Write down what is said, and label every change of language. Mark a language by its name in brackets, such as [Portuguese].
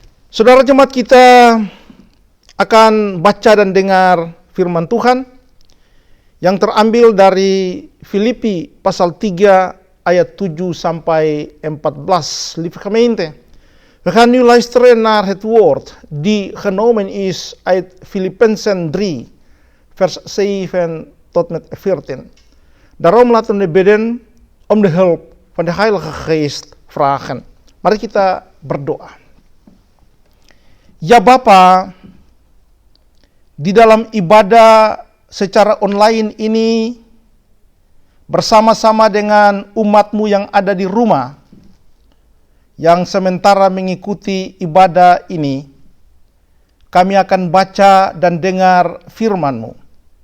[Indonesian] Saudara jemaat, kita akan baca dan dengar firman Tuhan yang terambil dari Filipi pasal 3 ayat 7 sampai 14. [Dutch] Lieve gemeente, we gaan nu luisteren naar het woord die genomen is uit Filippenzen 3 vers 7 tot met 14. Daarom laten we bidden om de hulp van de Heilige Geest vragen. [Indonesian] Mari kita berdoa. Ya Bapa, di dalam ibadah secara online ini bersama-sama dengan umat-Mu yang ada di rumah, yang sementara mengikuti ibadah ini, kami akan baca dan dengar firman-Mu.